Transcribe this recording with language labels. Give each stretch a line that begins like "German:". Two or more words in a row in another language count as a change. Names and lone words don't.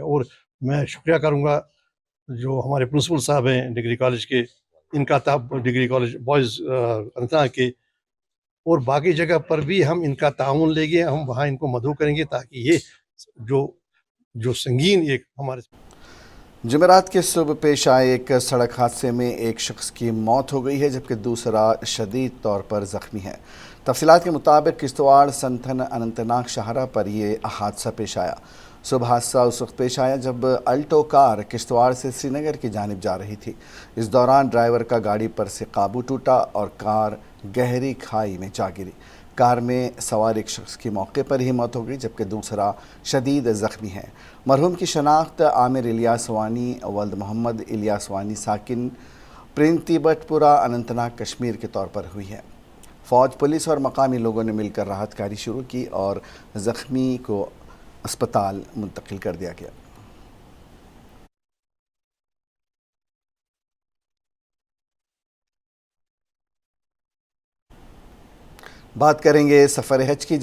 Urdu: اور میں شکریہ کروں گا جو ہمارے پرنسپل صاحب ہیں
English: degree college
Urdu: کے، ان کا ڈگری کالج بوائز اننت ناگ کے، اور باقی جگہ پر بھی ہم ان کا تعاون لیں گے، ہم وہاں ان کو مدعو کریں گے تاکہ یہ جو سنگین ایک ہمارے جمعرات کے صبح پیش آئے ایک سڑک حادثے میں ایک شخص کی موت ہو گئی ہے جبکہ دوسرا شدید طور پر زخمی ہے۔ تفصیلات کے مطابق کشتواڑ سنتھن اننت ناگ شاہراہ پر یہ حادثہ پیش آیا۔ صبح حادثہ اس وقت پیش آیا جب الٹو کار کشتواڑ سے سری نگر کی جانب جا رہی تھی۔ اس دوران ڈرائیور کا گاڑی پر سے قابو ٹوٹا اور کار گہری کھائی میں جا گری۔ کار میں سوار ایک شخص کی موقع پر ہی موت ہو گئی جبکہ دوسرا شدید زخمی ہے۔ مرحوم کی شناخت عامر الیاس وانی ولد محمد الیاس وانی ساکن پرنتی بٹ پورہ اننت ناگ کشمیر کے طور پر ہوئی ہے۔ فوج، پولیس اور مقامی لوگوں نے مل کر راحت کاری شروع کی اور زخمی کو اسپتال منتقل کر دیا گیا۔ بات کریں گے سفر حج کی۔